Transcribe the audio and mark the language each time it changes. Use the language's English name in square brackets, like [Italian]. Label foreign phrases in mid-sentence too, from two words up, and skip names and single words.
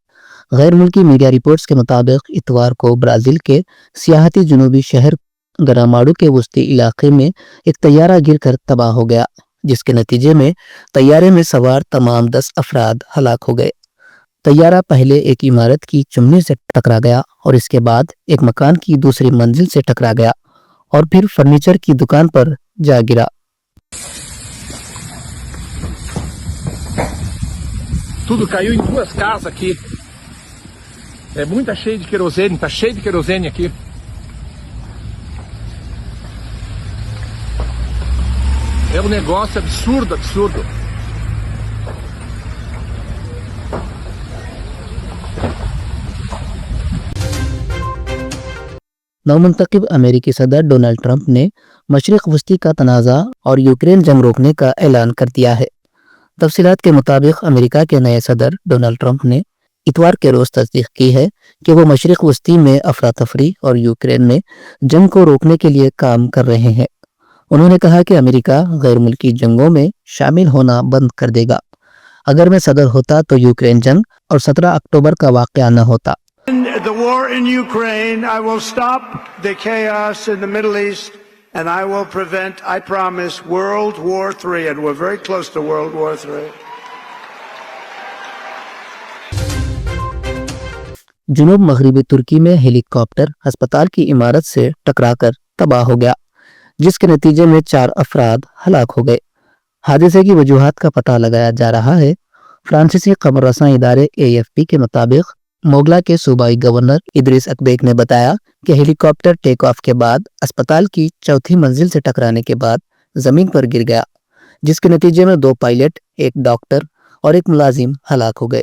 [Urdu] غیر ملکی [English] media reports [Urdu] کے مطابق اتوار کو برازیل کے سیاحتی جنوبی شہر گرامادو کے وسطی علاقے میں ایک طیارہ گر کر تباہ ہو گیا، جس کے نتیجے میں طیارے میں سوار تمام 10 افراد ہلاک ہو گئے. طیارہ پہلے ایک عمارت کی چمنی سے ٹکرا گیا اور اس کے بعد ایک مکان کی دوسری منزل سے ٹکرا گیا اور پھر فرنیچر کی دکان پر جا گرا. [Portuguese] Tudo caiu em 2 casas aqui. É muita cheio de querosene, tá cheio de querosene aqui. É um negócio absurdo, absurdo. [Urdu] نو منتخب امریکی صدر ڈونلڈ ٹرمپ نے مشرق وسطیٰ کا تنازع اور یوکرین جنگ روکنے کا اعلان کر دیا ہے. تفصیلات کے مطابق امریکہ کے نئے صدر ڈونلڈ ٹرمپ نے اتوار کے روز تصدیق کی ہے کہ وہ مشرق وسطیٰ میں افرا تفری اور یوکرین میں جنگ کو روکنے کے لیے کام کر رہے ہیں. انہوں نے کہا کہ امریکہ غیر ملکی جنگوں میں شامل ہونا بند کر دے گا. اگر میں صدر ہوتا تو یوکرین جنگ اور 17 اکتوبر کا واقعہ نہ ہوتا. [English] The war in Ukraine, I will stop the chaos in the Middle East and I will prevent, I promise, World War III, and we're very close to World War III. [Urdu] جنوب مغربی ترکی میں ہیلی کاپٹر ہسپتال کی عمارت سے ٹکرا کر تباہ ہو گیا، جس کے نتیجے میں 4 افراد ہلاک ہو گئے. حادثے کی وجوہات کا پتہ لگایا جا رہا ہے۔ فرانسیسی خبر رساں ادارے AFP کے مطابق موگلا کے صوبائی گورنر ادریس اکبیک نے بتایا کہ ہیلی کاپٹر [English] take off [Urdu] کے بعد ہسپتال کی چوتھی منزل سے ٹکرانے کے بعد زمین پر گر گیا، جس کے نتیجے میں 2 پائلٹ، ایک ڈاکٹر اور ایک ملازم ہلاک ہو گئے.